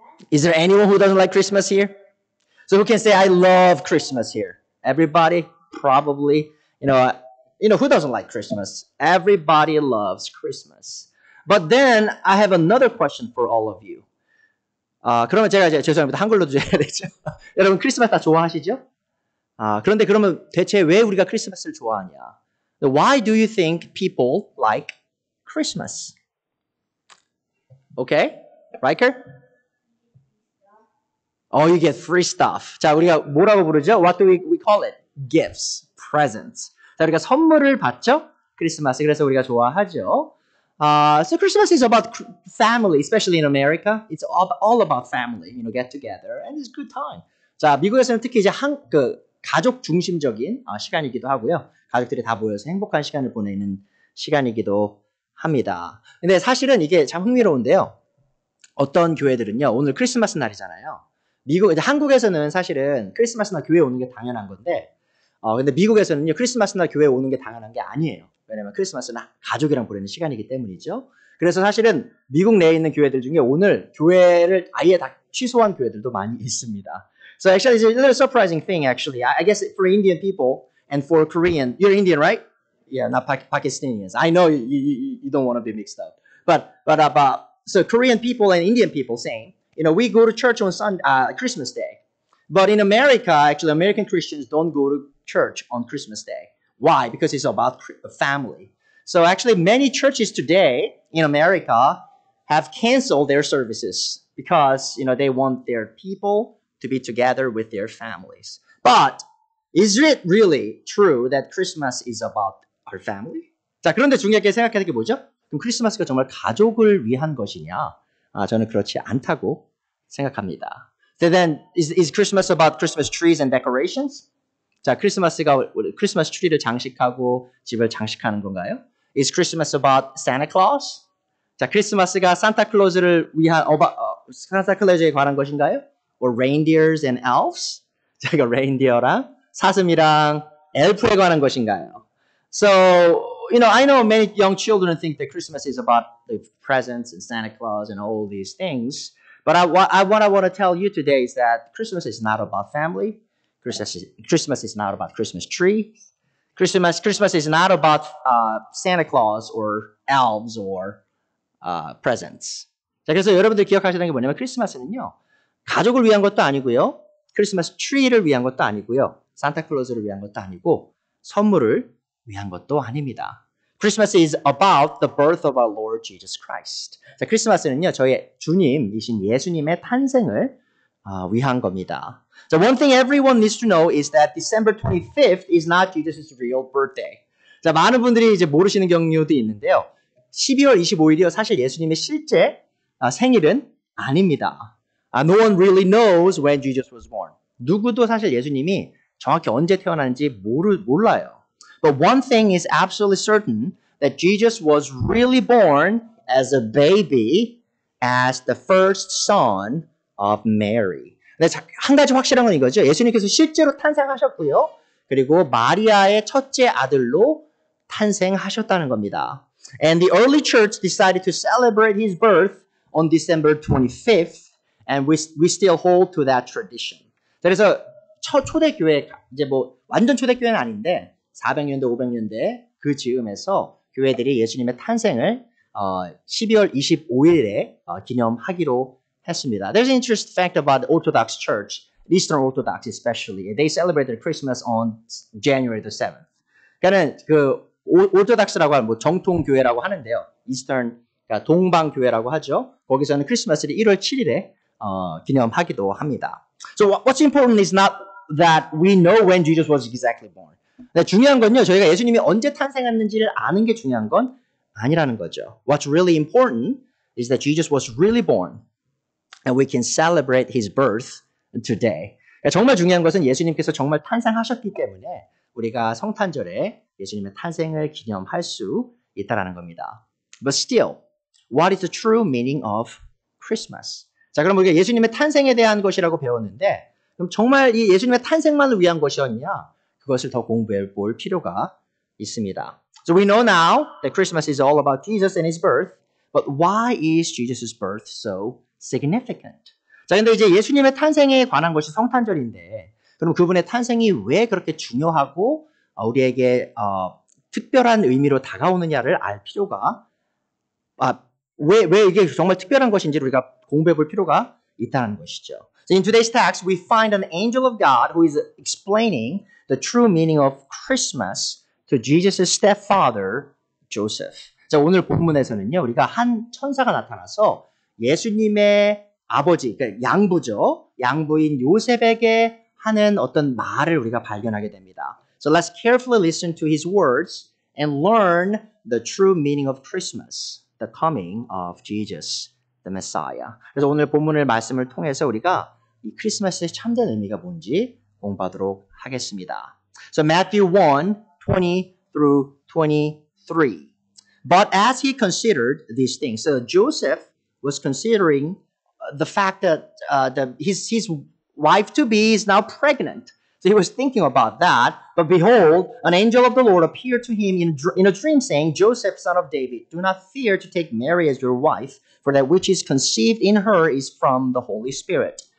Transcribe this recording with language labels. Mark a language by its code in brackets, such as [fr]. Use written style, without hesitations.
[en] Is there anyone who doesn't like Christmas here? So who can say I love Christmas here? Everybody, probably. Who doesn't like Christmas? Everybody loves Christmas. But then I have another question for all of you. [ko] 그러면 제가 이제 죄송합니다. 한글로도 해야 되죠. 여러분 크리스마스 다 좋아하시죠? 그런데 그러면 대체 왜 우리가 크리스마스를 좋아하냐? [en] Why do you think people like Christmas? Okay? Riker? Oh, you get free stuff. [ko] 자, 우리가 뭐라고 부르죠? [en] What do we call it? Gifts, presents. [ko] 자, 우리가 선물을 받죠? [en] 크리스마스. [ko] 그래서 우리가 좋아하죠. [en] So Christmas is about family, especially in America. It's all about family, get together, and it's a good time. [ko] 자, 미국에서는 특히 이제 가족 중심적인 시간이기도 하고요. 가족들이 다 모여서 행복한 시간을 보내는 시간이기도 합니다. 근데 사실은 이게 참 흥미로운데요. 어떤 교회들은요, 오늘 크리스마스 날이잖아요. 한국에서는 사실은 크리스마스 날 교회 오는 게 당연한 건데, 근데 미국에서는요, 크리스마스 날 교회 오는 게 당연한 게 아니에요. 왜냐면 크리스마스는 가족이랑 보내는 시간이기 때문이죠. 그래서 사실은 미국 내에 있는 교회들 중에 오늘 교회를 아예 다 취소한 교회들도 많이 있습니다. [en] So actually, it's a little surprising thing, actually. I guess for Indian people and for Korean, you're Indian, right? Yeah, not Pakistanians. I know you don't want to be mixed up. So Korean people and Indian people saying, we go to church on Christmas Day. But in America, actually, American Christians don't go to church on Christmas Day. Why? Because it's about family. So actually, many churches today in America have canceled their services because, they want their people to be together with their families. But is it really true that Christmas is about our family? [ko] 자, 그런데 중요하게 생각해야 될 게 뭐죠? 그럼 크리스마스가 정말 가족을 위한 것이냐? 저는 그렇지 않다고 생각합니다. [en] So then, is Christmas about Christmas trees and decorations? [ko] 자, 크리스마스 트리를 장식하고 집을 장식하는 건가요? [en] Is Christmas about Santa Claus? [ko] 자, 크리스마스가 산타클로즈를 위한 산타클로즈에 관한 것인가요? [en] Or reindeers and elves? [ko] 자, 이거 레인디어랑 사슴이랑 엘프에 관한 것인가요? [en] So, I know many young children think that Christmas is about the presents and Santa Claus and all these things. But what I want to tell you today is that Christmas is not about family. Christmas is not about Christmas tree. Christmas is not about Santa Claus or elves or presents. [ko] 자, 그래서 여러분들 기억하셔야 되는 게 뭐냐면 크리스마스는요. 가족을 위한 것도 아니고요. 크리스마스 트리를 위한 것도 아니고요. 산타클로즈를 위한 것도 아니고 선물을 위한 것도 아닙니다. [en] Christmas is about the birth of our Lord Jesus Christ. [ko] 자, 크리스마스는요. 저희 주님이신 예수님의 탄생을 위한 겁니다. [en] So one thing everyone needs to know is that December 25th is not Jesus' real birthday. [ko] 자, 많은 분들이 이제 모르시는 경우도 있는데요. 12월 25일이요. 사실 예수님의 실제 생일은 아닙니다. [en] No one really knows when Jesus was born. [ko] 누구도 사실 예수님이 정확히 언제 태어났는지 몰라요. [en] But one thing is absolutely certain that Jesus was really born as a baby, as the first son of Mary. [ko] 근데 한 가지 확실한 건 이거죠. 예수님께서 실제로 탄생하셨고요. 그리고 마리아의 첫째 아들로 탄생하셨다는 겁니다. [en] And the early church decided to celebrate his birth on December 25th, and we still hold to that tradition. [ko] 그래서 초대교회, 이제 완전 초대교회는 아닌데 400년대, 500년대 그 즈음에서 교회들이 예수님의 탄생을 12월 25일에 기념하기로 했습니다. [en] There's an interesting fact about the Orthodox Church, Eastern Orthodox especially. They celebrated Christmas on January the 7th. [ko] 그러니까는 그 오토닥스라고 하는 정통 교회라고 하는데요. Eastern, 그러니까 동방 교회라고 하죠. 거기서는 크리스마스를 1월 7일에 기념하기도 합니다. [en] So what's important is not that we know when Jesus was exactly born. [ko] 중요한 건요, 저희가 예수님이 언제 탄생했는지를 아는 게 중요한 건 아니라는 거죠. [en] What's really important is that Jesus was really born, and we can celebrate his birth today. [ko] 정말 중요한 것은 예수님께서 정말 탄생하셨기 때문에 우리가 성탄절에 예수님의 탄생을 기념할 수 있다는 겁니다. [en] But still, what is the true meaning of Christmas? [ko] 자, 그럼 우리가 예수님의 탄생에 대한 것이라고 배웠는데, 그럼 정말 이 예수님의 탄생만을 위한 것이었냐? 그것을 더 공부해 볼 필요가 있습니다. [en] So we know now that Christmas is all about Jesus and his birth, but why is Jesus' birth so significant? [ko] 자, 근데 이제 예수님의 탄생에 관한 것이 성탄절인데, 그럼 그분의 탄생이 왜 그렇게 중요하고 우리에게 특별한 의미로 다가오느냐를 알 필요가, 왜 이게 정말 특별한 것인지를 우리가 공부해 볼 필요가 있다는 것이죠. [en] So in today's text, we find an angel of God who is explaining the true meaning of Christmas to Jesus' stepfather, Joseph. [ko] 자, 오늘 본문에서는요, 우리가 한 천사가 나타나서 예수님의 아버지, 그러니까 양부죠. 양부인 요셉에게 하는 어떤 말을 우리가 발견하게 됩니다. [en] So let's carefully listen to his words and learn the true meaning of Christmas, the coming of Jesus, the Messiah. [ko] 그래서 오늘 본문의 말씀을 통해서 우리가 이 크리스마스의 참된 의미가 뭔지 공부하도록 하겠습니다. [en] So Matthew 1:20 through 23. But as he considered these things, so Joseph was considering the fact that his wife-to-be is now pregnant. So he was thinking about that. But behold, an angel of the Lord appeared to him in a dream, saying, Joseph, son of David, do not fear to take Mary as your wife, for that which is conceived in her is from the Holy Spirit.